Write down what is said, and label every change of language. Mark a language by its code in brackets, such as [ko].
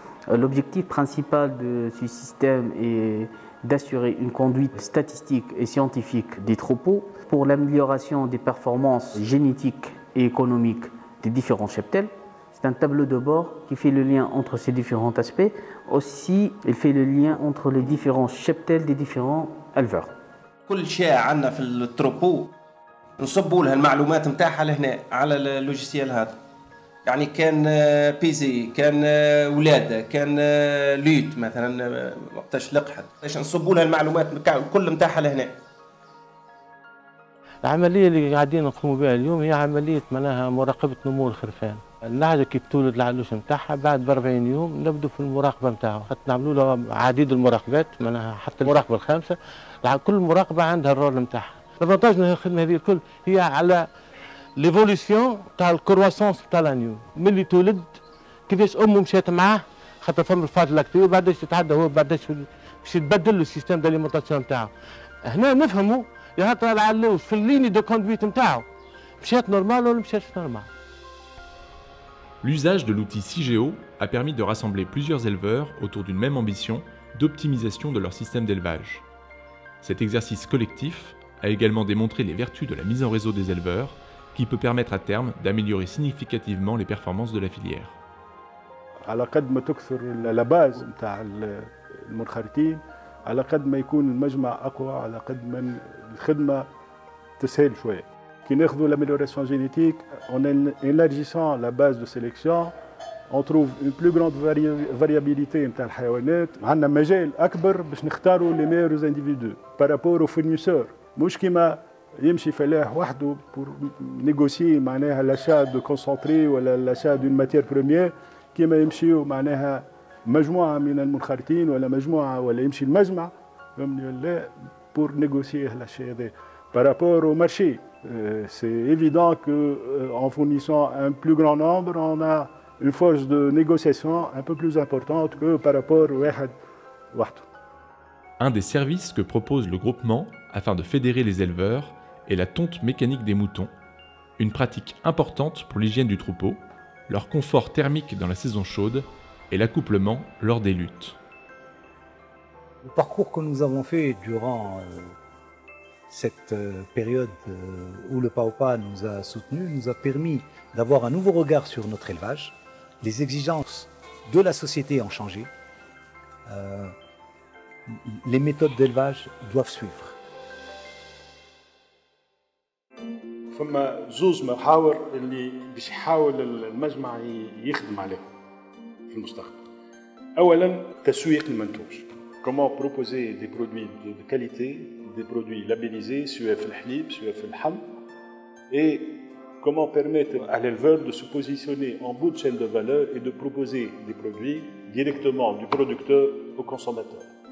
[fr] L'objectif principal de ce système est d'assurer une conduite statistique et scientifique des troupeaux pour l'amélioration des performances génétiques et économiques des différents cheptels. C'est un tableau de bord qui fait le lien entre ces différents aspects. Aussi, il fait le lien entre les différents cheptels des différents éleveurs. [ar] كل شيء عندنا في التروبو نصبوا لها المعلومات نتاعها لهنا على اللوجيسيال هذا. يعني كان بيزي، كان ولاده، كان ليت مثلا وقتاش لقحت، باش نصبوا لها المعلومات كل نتاعها لهنا. العملية اللي قاعدين نقوموا بها اليوم هي عملية معناها مراقبة نمو الخرفان. النعجة كي بتولد العلوش نتاعها بعد ب 40 يوم نبدو في المراقبة نتاعها، حتى نعملوا لها عديد المراقبات معناها حتى المراقبة الخامسة، كل مراقبة عندها الرول نتاعها. الافونتاج من الخدمة هذه الكل هي على ليفوليسيون تاع الكرواسونس تاع لانيو، ملي تولد كيفاش امه مشات معاه خاطر فما الفات لاكتي وبعداش يتعدى هو بعداش باش يتبدل له السيستم داليمونتاسيون نتاعو. هنا نفهموا يا ترى العلوش في الليني دو كوندويت نتاعو مشات نورمال ولا مشاتش نورمال. [fr] L'usage de l'outil CIGEO a permis de rassembler plusieurs éleveurs autour d'une même ambition d'optimisation de leur système d'élevage. Cet exercice collectif a également démontré les vertus de la mise en réseau des éleveurs, qui peut permettre à terme d'améliorer significativement les performances de la filière. [ar] على قد ما تكثر لا باز نتاع المنخرطين، على قد ما يكون المجمع اقوى، على قد ما الخدمه تسهل شويه. كي ناخذوا [fr] l'amélioration génétique, en élargissant la base de sélection, on trouve une plus grande variabilité [ar] نتاع الحيوانات، عندنا مجال اكبر باش نختاروا [fr] les meilleurs individus par rapport aux fournisseurs. [ar] مش كيما يمشي فلاح وحده [fr] pour négocier [ar] معناها [fr] l'achat de concentré [ar] ولا [fr] l'achat d'une matière première، [ar] كيما يمشيوا معناها مجموعه من المنخرطين ولا مجموعه ولا يمشي المجمع فهمني ولا [fr] pour négocier l'achat [ar] هذا. [fr] Par rapport au marché, c'est évident qu'en fournissant un plus grand nombre, on a une force de négociation un peu plus importante que par rapport au [ar] واحد وحده. [fr] Un des services que propose le groupement afin de fédérer les éleveurs est la tonte mécanique des moutons, une pratique importante pour l'hygiène du troupeau, leur confort thermique dans la saison chaude et l'accouplement lors des luttes. Le parcours que nous avons fait durant cette période où le PAOPA nous a soutenus nous a permis d'avoir un nouveau regard sur notre élevage. Les exigences de la société ont changé. Les méthodes d'élevage doivent suivre. [ar] فما زوز محاور اللي باش يحاول المجمع يخدم عليهم في المستقبل. اولا تسويق المنتوج. [fr] Comment proposer des produits de qualité, des produits labellisés, [ar] سواء في الحليب سواء في اللحم, [fr] et comment permettre à l'éleveur de se positionner en bout de chaîne de valeur et de proposer des produits directement du producteur au consommateur.